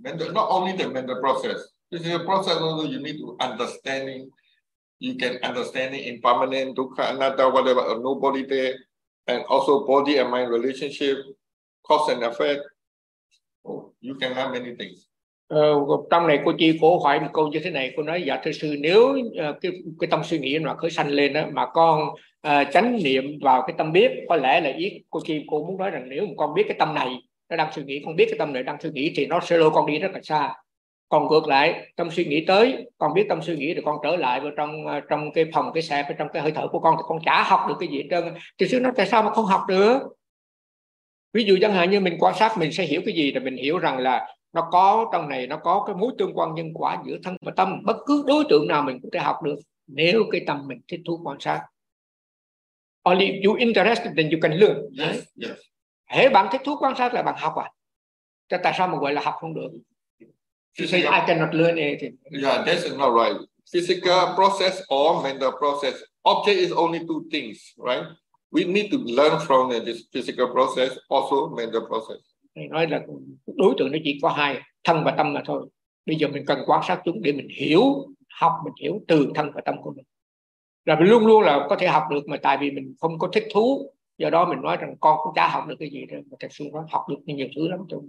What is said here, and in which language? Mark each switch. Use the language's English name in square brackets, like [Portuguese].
[English] Mental, not only the mental process. Physical process also you need to understanding. You can understand it in permanent dukkha anatta, whatever, or nobody there, and also body and mind relationship, cause and effect. Oh, you can learn many things. [Vietnamese] Trong này cô chị cổ hỏi một câu như thế này, cô nói dạ thưa sư, nếu cái tâm suy nghĩ mà khởi sanh lên đó, mà con chánh niệm vào cái tâm biết, có lẽ là ý cô chị cô muốn nói rằng nếu mà con biết cái tâm này nó đang suy nghĩ, con biết cái tâm này đang suy nghĩ thì nó sẽ lôi con đi rất là xa. Còn ngược lại, tâm suy nghĩ tới, con biết tâm suy nghĩ thì con trở lại vào trong cái phòng, cái xẹp, trong cái hơi thở của con thì con chả học được cái gì hết trơn. Thì sư nói tại sao mà không học được? Ví dụ chẳng hạn như mình quan sát mình sẽ hiểu cái gì, thì mình hiểu rằng là nó có trong này, nó có cái mối tương quan nhân quả giữa thân và tâm. Bất cứ đối tượng nào mình cũng thể học được nếu cái tâm mình thích thú quan sát. [English] Only if you interested then you can learn. Yes, yes. [Vietnamese] Hễ bạn thích thú quan sát là bạn học à? Thế tại sao mà gọi là học không được? [English] Physical, I cannot learn anything. Yeah, that's not right. Physical process or mental process. Object is only two things, right? We need to learn from this physical process, also mental process. [Vietnamese] Nói là đối tượng nó chỉ có hai, thân và tâm mà thôi. Bây giờ mình cần quan sát chúng để mình hiểu, học mình hiểu từ thân và tâm của mình. Rồi luôn luôn là có thể học được mà tại vì mình không có thích thú. Do đó mình nói rằng con cũng chả học được cái gì đâu. Mà thật sự nó học được nhiều thứ lắm.